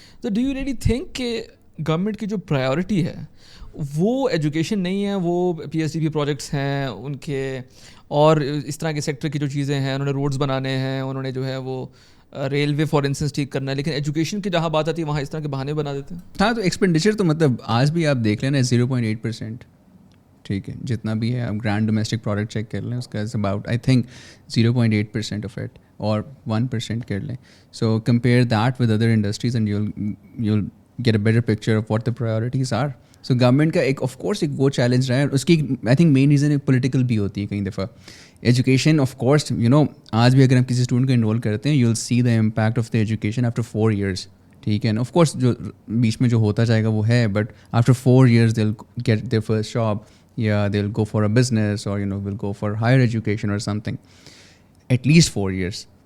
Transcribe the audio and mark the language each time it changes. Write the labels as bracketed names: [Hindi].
[Urdu] تو [English] do you really think [Urdu] کہ government کی جو پرائیورٹی ہے وہ ایجوکیشن نہیں ہے, وہ P S D P projects ہیں ان کے, اور اس طرح کے سیکٹر کی جو چیزیں ہیں, انہوں نے روڈز بنانے ہیں, انہوں نے جو ہے وہ ریلوے فار انسٹنس ٹھیک کرنا ہے, لیکن ایجوکیشن کی جہاں بات آتی ہے وہاں اس طرح کے بہانے بنا دیتے ہیں. ہاں, تو ایکسپینڈیچر تو مطلب آج بھی آپ دیکھ لیں نا 0.8%, ٹھیک ہے, جتنا بھی ہے آپ گرانڈ ڈومیسٹک پروڈکٹ چیک کر لیں اس کا [English] is about I think [Urdu] 0.8% of it اور 1% کر لیں. [English] So compare that with other industries and you'll get a better picture of what the priorities are. [Urdu] So government کا ایک آف کورس ایک وہ چیلنج رہا ہے, اس کی آئی تھنک مین ریزن ایک پولیٹیکل بھی ہوتی ہے کئی دفعہ. ایجوکیشن آف کورس آج بھی اگر ہم کسی اسٹوڈنٹ کو انرول کرتے ہیں [English] you will see the impact of the education after 4 years, [Urdu] ٹھیک ہے نا. [English] of course [Urdu] جو بیچ میں جو ہوتا جائے گا وہ ہے, [English] But after 4 years they will get their first job, یا they will go for a business, or will go for higher education or something, at least 4 years.